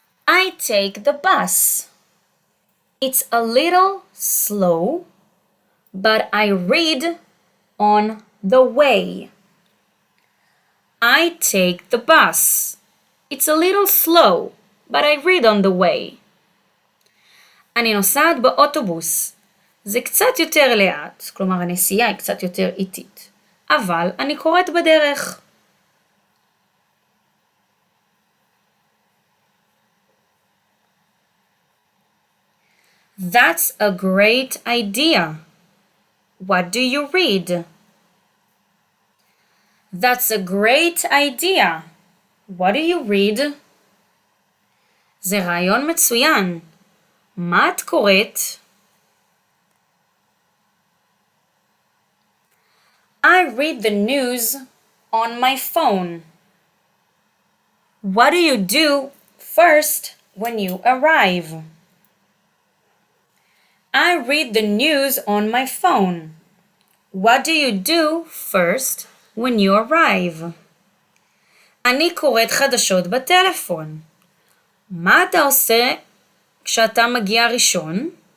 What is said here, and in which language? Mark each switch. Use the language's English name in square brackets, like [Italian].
[English] I take the bus. It's a little slow, but I read on the way. I take the bus. It's a little slow, but I read on the way. [Hebrew] אני נוסעת באוטובוס. זה קצת יותר לאט, כלומר הנסיעה היא קצת יותר איטית, אבל אני קוראת בדרך. [English] That's a great idea. What do you read? That's a great idea. What do you read? [Hebrew] זה רעיון מצוין. מה את קוראת? [English] I read the news on my phone. What do you do first when you arrive? I read the news on my phone. What do you do first when you arrive? [Hebrew] אני קוראת חדשות בטלפון. מה אתה עושה כשאתה מגיע ראשון?